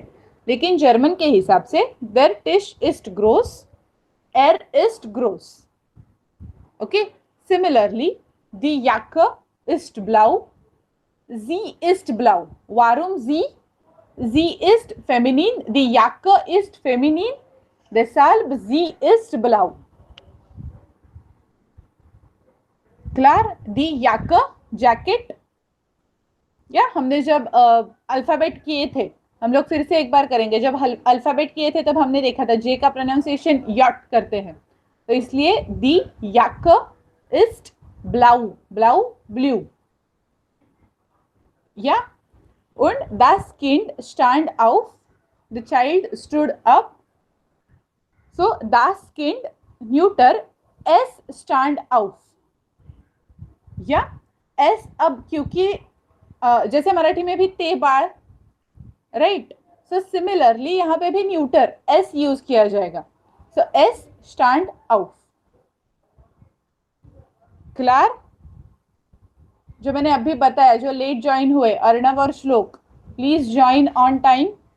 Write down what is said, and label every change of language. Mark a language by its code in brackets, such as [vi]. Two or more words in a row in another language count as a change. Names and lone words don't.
[hi] लेकिन जर्मन के हिसाब से [de] der Tisch ist groß, er ist groß. [en] okay, similarly [de] die Jacke ist blau, sie ist blau, warum sie ist feminin, die Jacke ist feminin, deshalb sie ist blau. Klar, die Jacke, [hi] जैकेट। या हमने जब अल्फाबेट किए थे, हम लोग फिर से एक बार करेंगे, जब अल्फाबेट किए थे तब हमने देखा था जे का प्रोनाउंसिएशन यट करते हैं, तो इसलिए [de] die Jacke ist blau, blau [hi] ब्लू। [de] या und das Kind stand auf, [en] the child stood up. [de] So das Kind neuter, es stand auf. [hi] या एस, अब क्योंकि जैसे मराठी में भी [mr] ते बाळ, [en] right, so similarly [hi] यहाँ पे भी न्यूटर एस यूज किया जाएगा। [de] so es stand auf. क्लियर? [hi] जो मैंने अभी बताया, जो लेट ज्वाइन हुए अर्णव और श्लोक, [en] please join on time.